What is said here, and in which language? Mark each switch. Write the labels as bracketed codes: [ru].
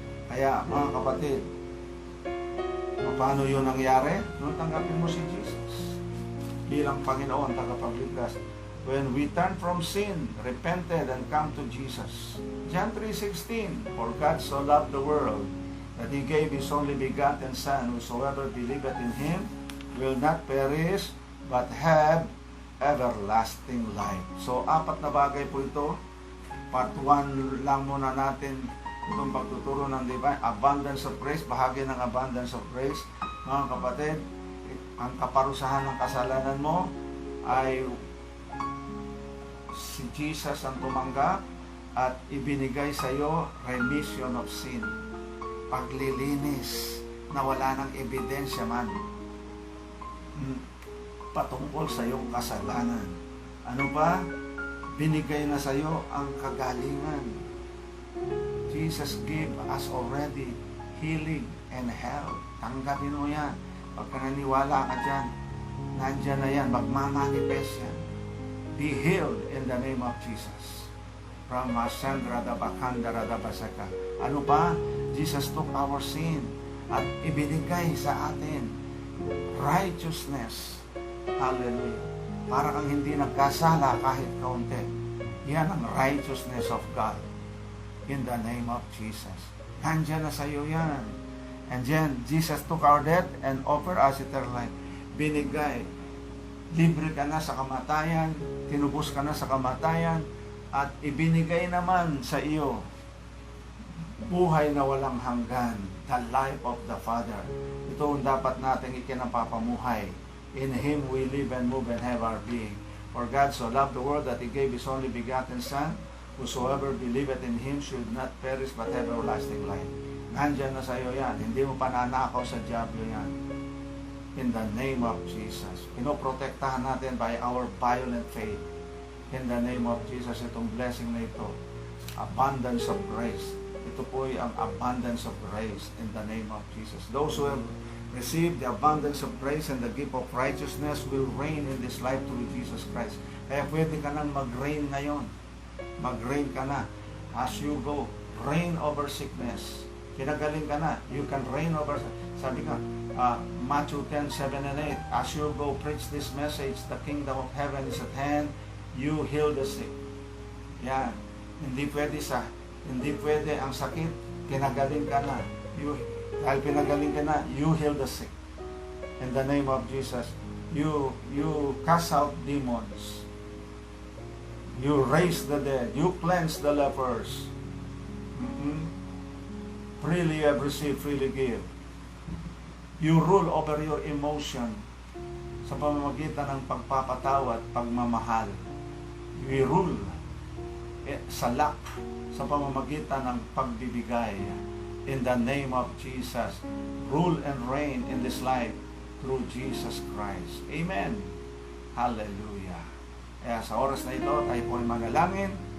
[tl] Kaya mga kapatid, paano yun nangyari? Nung tanggapin mo si Jesus bilang Panginoon, tagapagligtas. [en] When we turn from sin, repented, and come to Jesus. John 3:16, for God so loved the world that He gave His only begotten Son, whosoever believeth in Him will not perish, but have everlasting life. [tl] So, 4 na bagay po ito. Part 1 lang muna natin itong pagtuturo ng divine. [en] Abundance of grace, [tl] bahagi ng [en] abundance of grace. [tl] Mga kapatid, ang kaparusahan ng kasalanan mo ay si Jesus ang tumanggap at ibinigay sa iyo remission of sin. Paglilinis na wala ng ebidensya man patungkol sa iyong kasalanan. Ano pa? Binigay na sa iyo ang kagalingan. [en] Jesus gave us already healing and health. [tl] Tanggapin mo yan. Pagka naniwala ka dyan, nandyan na yan, magmamanifest yan. [en] Be healed in the name of Jesus. From Asandra Dabakandara Dabasaka. [tl] Ano pa? [en] Jesus took our sin [tl] at ibinigay sa atin [en] righteousness. Hallelujah. [tl] Para kang hindi nagkasala kahit kaunti. Yan ang righteousness of God. [en] In the name of Jesus. [tl] Nandyan na sa iyo yan. [en] And then, Jesus took our death and offered us eternal life. [tl] Binigay. Libre ka na sa kamatayan, tinubos ka na sa kamatayan, at ibinigay naman sa iyo buhay na walang hanggan, [en] the life of the Father. [tl] Ito ang dapat nating ikinapapamuhay. [en] In Him we live and move and have our being. For God so loved the world that He gave His only begotten Son, whosoever believeth in Him should not perish but have everlasting life. [tl] Nandyan na sa iyo yan. Hindi mo pananakaw sa diablo yan. [en] In the name of Jesus. [tl] Pinoprotektahan natin [en] by our violent faith. In the name of Jesus, [tl] itong blessing na ito. [en] Abundance of grace. Ito po ay ang abundance of grace in the name of Jesus. Those who have received the abundance of grace and the gift of righteousness will reign in this life through Jesus Christ. [tl] Kaya pwede ka nang mag-reign ngayon. Mag-reign ka na. [en] As you go, reign over sickness. [tl] Kinagaling ka na. [en] You can reign over, [tl] sabi nga, [en] Matthew 10:7 and 8, as you go preach this message, the kingdom of heaven is at hand, you heal the sick. [tl] Yan. Hindi pwede ang sakit, kinagaling ka na. Dahil pinagaling ka na, [en] you heal the sick. In the name of Jesus, you cast out demons. You raise the dead. You cleanse the lepers. Freely you have received, freely give. You rule over your emotion [tl] sa pamamagitan ng pagpapatawa at pagmamahal. You rule sa lack sa pamamagitan ng pagbibigay. [en] In the name of Jesus, rule and reign in this life through Jesus Christ. Amen. Hallelujah. [tl] Kaya sa oras na ito, tayo po ay manalangin.